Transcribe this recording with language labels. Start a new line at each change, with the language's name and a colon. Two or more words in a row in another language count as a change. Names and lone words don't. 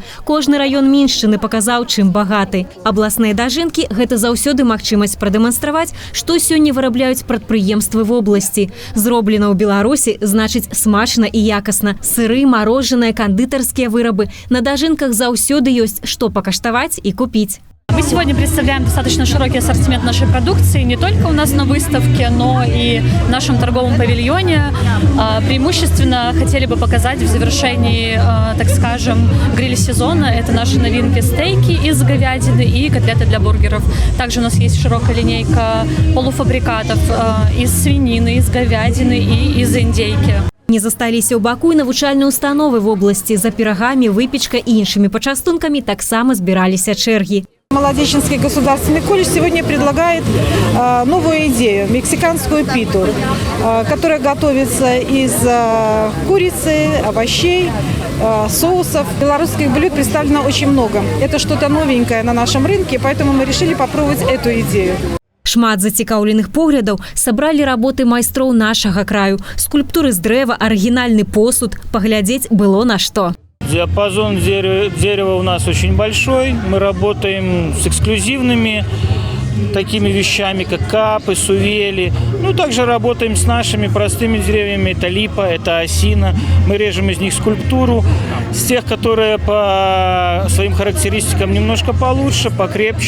Belarusian: Кожны раён Міншчыны паказаў, чым багаты. Абласныя дажынкі – гэта заўсёды магчымасць прадэманстраваць, што сёння вырабляюць прадпрыемствы вобласці. Зроблена ў Беларусі значыць смачна і якасна. Сыры, марожаныя, кандытарскія вырабы. На дажынках заўсёды ёсць што пакаштаваць і купіць.
Russian: Мы сегодня представляем достаточно широкий ассортимент нашей продукции, не только у нас на выставке, но и в нашем торговом павильоне. Преимущественно хотели бы показать в завершении, так скажем, гриль-сезона. Это наши новинки стейки из говядины и котлеты для бургеров. Также у нас есть широкая линейка полуфабрикатов из свинины, из говядины и из индейки.
Belarusian: Не засталіся ў Баку і навучальныя установы
Russian: в области. За пирогами, выпечкой и
Belarusian: іншими почастунками таксама збираліся чэргі.
Russian: Молодеченский государственный колледж сегодня предлагает новую идею – мексиканскую питу, которая готовится из курицы, овощей, соусов. Белорусских блюд представлено очень много. Это что-то новенькое на нашем рынке, поэтому мы решили попробовать эту идею.
Belarusian: Шмат зацікаўленых поглядаў сабралі работы майстроў нашага краю. Скульптуры з дрэва, арыгінальны посуд. Паглядзець было на што.
Russian: Диапазон дерева у нас очень большой. Мы работаем с эксклюзивными такими вещами, как капы, сувели. Ну, также работаем с нашими простыми деревьями. Это липа, это осина. Мы режем из них скульптуру. С тех, которые по своим характеристикам немножко получше, покрепче.